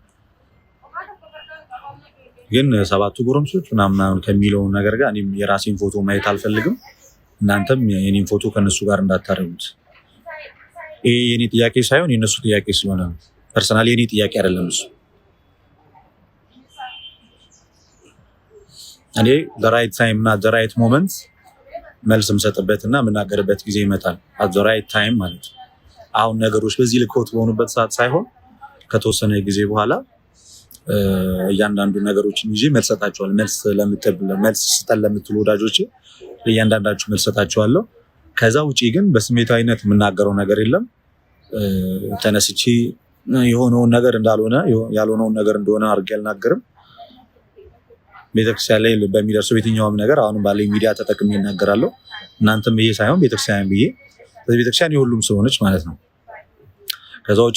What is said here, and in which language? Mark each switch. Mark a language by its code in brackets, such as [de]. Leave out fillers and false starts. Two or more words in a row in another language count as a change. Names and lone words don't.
[am] ግን ሰባቱ ጎረምሶች ምናምን ከሚለው ነገር ጋር እኔም የራሴን ፎቶ ማየት አልፈልግም። እናንተም የኔን ፎቶ ከነሱ ጋር እንዳታረጉት። ይሄ የኔ ጥያቄ ሳይሆን የነሱ ጥያቄ ስለሆነ ነው። ፐርሰናሊ የኔ ጥያቄ አይደለም እሱ። እኔ [en] the right time [am] እና [en] the right moment [am] መልስ የምሰጥበትና የምናገርበት ጊዜ ይመጣል። [en] at the right time [am] ማለት ነው። አሁን ነገሮች በዚህ ልኮት በሆኑበት ሰዓት ሳይሆን ከተወሰነ ጊዜ በኋላ እያንዳንዱ ነገሮችን ይዤ መልስ ሰጣቸዋለሁ። መልስ ስጠን ለምትሉ ወዳጆቼ ለእያንዳንዳችሁ መልስ ሰጣቸዋለሁ። ከዛ ውጪ ግን በስሜታዊነት የምናገረው ነገር የለም። ተነስቼ የሆነውን ነገር እንዳልሆነ ያልሆነውን ነገር እንደሆነ አድርጌ አልናገርም። ቤተክርስቲያን ላይ በሚደርሰው የትኛውም ነገር አሁንም ባለኝ ሚዲያ ተጠቅሜ እናገራለሁ። እናንተም ብዬ ሳይሆን ቤተክርስቲያን ብዬ፣ ቤተክርስቲያን የሁሉም ስለሆነች ማለት ነው። ከዛ